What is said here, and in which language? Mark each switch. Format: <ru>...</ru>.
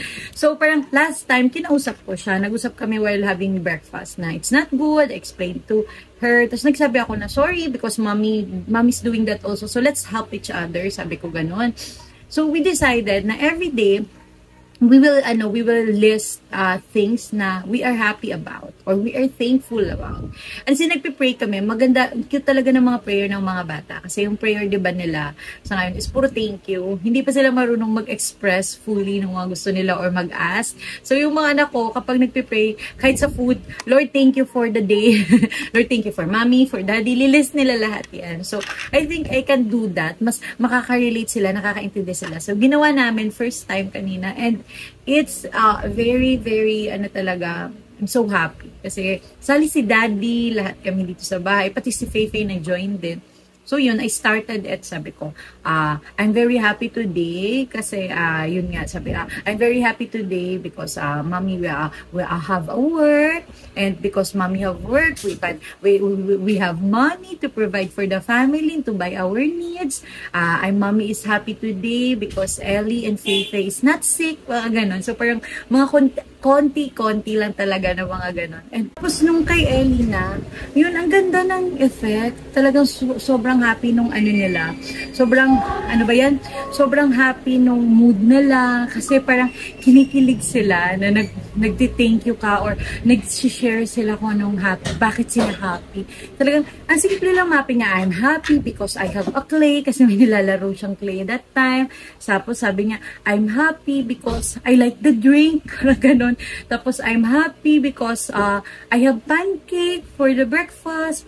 <tl>So, parang last time, kinausap ko siya, nag-usap kami</tl> <en>while having breakfast,</en> <tl>na</tl> <en>it's not good, explain to her,</en> <tl>tapos nagsabi ako na,</tl> <en>sorry, because mommy's doing that also, so let's help each other,</en> <tl>sabi ko ganon.</tl> <en>So, we decided na every day, we will list things na we are happy about or we are thankful about.</en> <tl>And kasi nagpe-pray kami, maganda, cute talaga ng mga prayer ng mga bata. Kasi yung prayer, di ba nila, sa ngayon is puro thank you. Hindi pa sila marunong mag-express fully ng mga gusto nila or mag-ask. So yung mga anak ko, kapag nagpe-pray, kahit sa food,</tl> <en>Lord, thank you for the day. Lord, thank you for mommy, for daddy.</en> <tl>Lilist nila lahat yan.</tl> <en>So, I think I can do that.</en> <tl>Mas makaka-relate sila, nakaka-intindi sila. So, ginawa namin</tl> <en>first time</en> <tl>kanina.</tl> <en>And it's very, very,</en> <tl>talaga,</tl> <en>I'm so happy.</en> <tl>Kasi, sali si daddy, lahat kami dito sa bahay, pati si Feifei na-join din.</tl> <en>So, yun, I started at sabi ko, I'm very happy today</en> <tl>kasi, yun nga, sabi,</tl> <en>I'm very happy today because, mommy, we have a work and because mommy have work, we have money to provide for the family, to buy our needs. Mommy is happy today because Ellie and Feifei is not sick,</en> <tl>ganon. So, parang mga konti-konti lang talaga na mga ganon. And tapos nung kay Ellie na, yun, ang ganda ng effect. Talagang sobrang happy nung nila. Sobrang, sobrang happy nung mood nila. Kasi parang kinikilig sila na nagti-thank you ka or nag-share sila kung anong happy. Bakit sila happy? Talagang, ang simple lang happy niya.</tl> <en>I'm happy because I have a clay</en> <tl>kasi may nilalaro siyang clay that time. Tapos sabi niya,</tl> <en>I'm happy because I like the drink.</en> <tl>Ganon. Tapos,</tl> <en>I'm happy because I have pancake for the breakfast.</en>